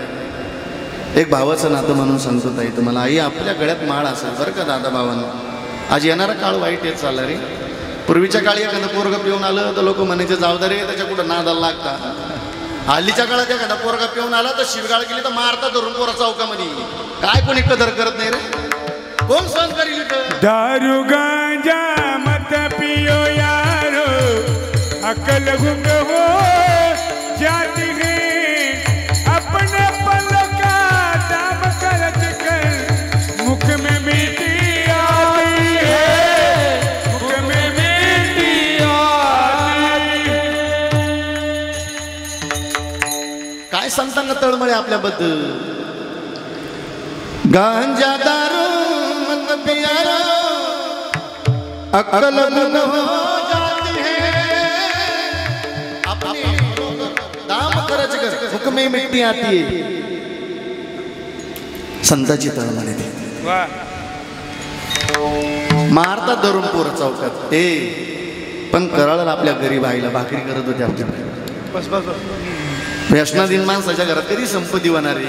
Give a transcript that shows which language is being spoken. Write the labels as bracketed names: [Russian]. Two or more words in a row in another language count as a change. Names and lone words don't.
[Marathi] एक भावाचं नातं म्हणून सांगतो ताई तुम्हाला, आई आपल्या गळ्यात माळ असेल बरं का दादा भावांना. आज येणारा काळ वाईट येत चालला रे. पूर्वीच्या काळी एखादं पोरगा पिऊन आलं तर लोक म्हणायचे जाऊ दे रे त्याच्या कुठं नादाला लागता. हल्लीच्या काळात एखादा पोरगा पिऊन आला तर शिवगाळ केली तर मारता धरून पोरा चौकामध्ये. काय कोणी कदर करत नाही रे. कोण सहन करील? [Hindi] दारू गांजा मत पियो यारो, अकल गुंग हो जाती है, अपने पल का दाम करत कर मुख में मीठी आई है, मुख में मीठी आई. [Marathi] काय सांगताना तळमळे आपल्याबद्दल. [Hindi] गांजा दारू मत पियारो, अकल गुंग हो जाती है, अपने दाम करत कर मुख में मिट्टी आती है. [Marathi] संताची तळमळे ते वाह. मारतात धरून पोरं चौकात. ए पण कराळला आपल्या गरीब आईला भाकरी करत होते आपल्या. बस बस. व्यसनाधीन माणसाच्या घरात कधी संपत्ती होणार आहे?